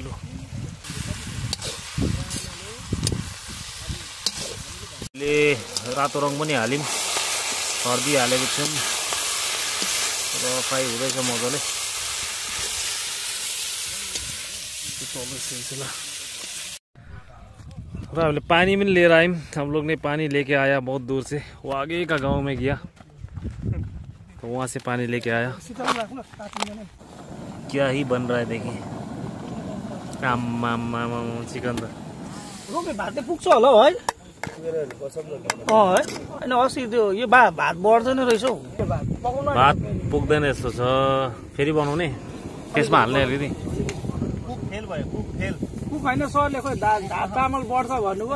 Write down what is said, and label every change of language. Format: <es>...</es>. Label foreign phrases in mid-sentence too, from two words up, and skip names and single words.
<ne>लु रातो रङ पनि हाल्यौँ, हर्दी हालेको छौँ र फ्राई हुँदैछ मजाले। र हामीले पानी पनि लिएर आयौँ।</ne> <hi>हम लोग ने पानी लेके आया बहुत दूर से, वो आगे का गांव में गया तो वहाँ से पानी लेके आया। क्या ही बन रहा है देखिए। चिकन त</hi> <ne>भात पुग्छ होला है। होइन अस्ति त्यो यो भात बढ्दैन रहेछ हौ। भात पुग्दैन जस्तो छ। फेरि बनाउने त्यसमा हाल्ने अलिकति कुक होइन सरले खोइ चामल बढ्छ भन्नुभयो।</ne>